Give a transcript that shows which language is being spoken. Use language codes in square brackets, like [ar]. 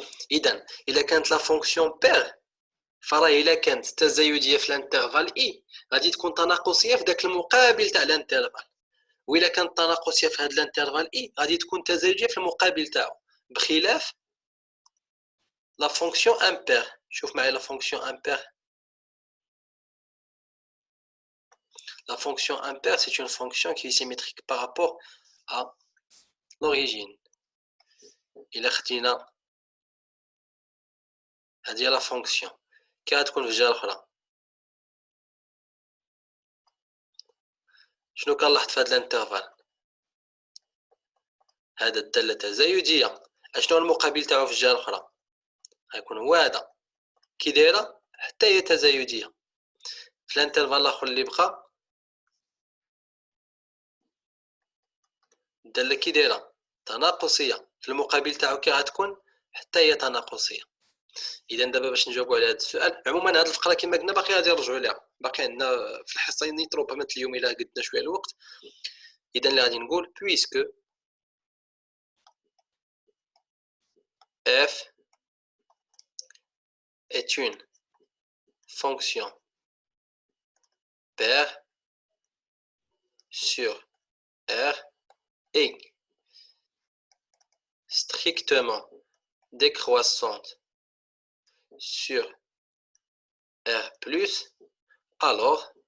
[ar] إذا إلا كانت لا فونكسيون بير فراه إلا كانت تزايدية في الانترفال إي غادي تكون تناقصية في داك المقابل تاع الانترفال، وإلا كانت تناقصية في هاد الانترفال إي غادي تكون تزايدية في المقابل تاعو، بخلاف لا فونكسيون امبير. شوف معايا لا فونكسيون امبير. [fr] La fonction impaire, c'est une fonction qui est symétrique par rapport à l'origine. [ar] Il a هذه لا فونكسيون كي غتكون في الجهه الاخرى. شنو كنلاحظ في هذا الانترفال؟ هذا الداله تزايديه. اشنو المقابل تاعو في الجهه الاخرى؟ غيكون هو هذا كي دايره حتى هي تزايديه. في الانترفال الاخر اللي بقى الداله كي دايره تناقصيه، في المقابل تاعو كي غتكون حتى هي تناقصيه. اذا دابا باش نجاوبوا على هذا السؤال، عموما هذه الفقره كما قلنا باقي غادي نرجعوا لها، باقي عندنا في الحصه نيت ربما اليوم الا قدنا شويه الوقت. اذا اللي غادي نقول puisque f [fr] est une fonction paire sur R et strictement décroissante sur R+, alors